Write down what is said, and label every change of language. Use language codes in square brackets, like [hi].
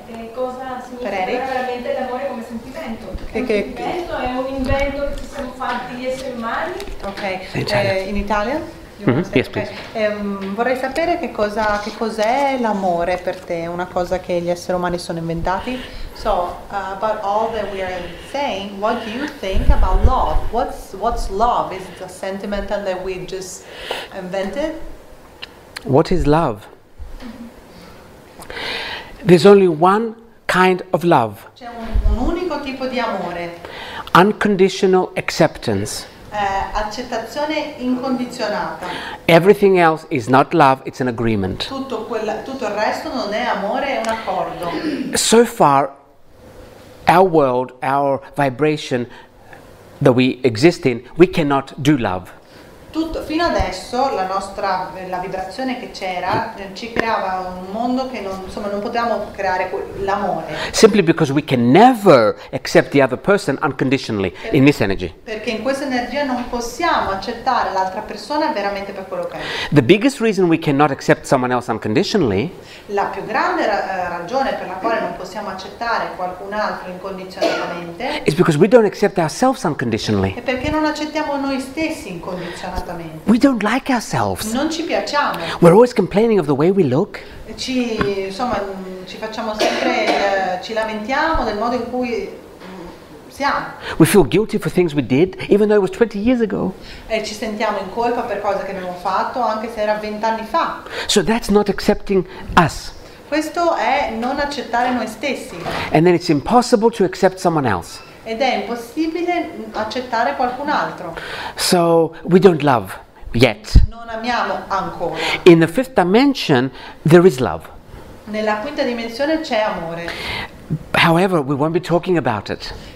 [it] Che cosa significa veramente l'amore come sentimento? È un sentimento, è un invento che ci siamo fatti gli esseri umani? Ok, in Italia? [en] Yes, please. [it] Vorrei sapere che cos'è l'amore per te, una cosa che gli esseri umani sono inventati. [en] So, about all that we are saying, what do you think about love? What's love? Is it a sentimental that we just invented? What is love? There's only one kind of love. [it] C'è un unico tipo di amore. [en] Unconditional acceptance. [it] Accettazione incondizionata. [en] Everything else is not love, it's an agreement. [it] Tutto il resto non è amore, è un accordo. [en] So far, our world, our vibration that we exist in, we cannot do love. [it] Fino adesso la vibrazione che c'era ci creava un mondo che non potevamo creare l'amore. [en] Simply because we can never accept the other person unconditionally in this energy. [it] Perché in questa energia non possiamo accettare l'altra persona veramente per quello che è. [en] The biggest reason we cannot accept someone else unconditionally [it] La più grande ragione per la quale non possiamo accettare qualcun altro incondizionatamente [en] is because we don't accept ourselves unconditionally. [it] è perché non accettiamo noi stessi incondizionatamente. [en] We don't like ourselves. [it] Non ci piacciamo. [en] We're always complaining of the way we look. [it] Ci facciamo sempre, ci lamentiamo del modo in cui siamo. [en] We feel guilty for things we did, even though it was 20 years ago. [it] E ci sentiamo in colpa per cose che abbiamo fatto, anche se era 20 anni fa. [en] So that's not accepting us. [it] Questo è non accettare noi stessi. [en] And then it's impossible to accept someone else. [it] Ed è impossibile accettare qualcun altro. [en] So we don't love yet. [it] Non amiamo ancora. [en] In the fifth dimension, there is love. [it] Nella quinta dimensione c'è amore. [en] However, we won't be talking about it.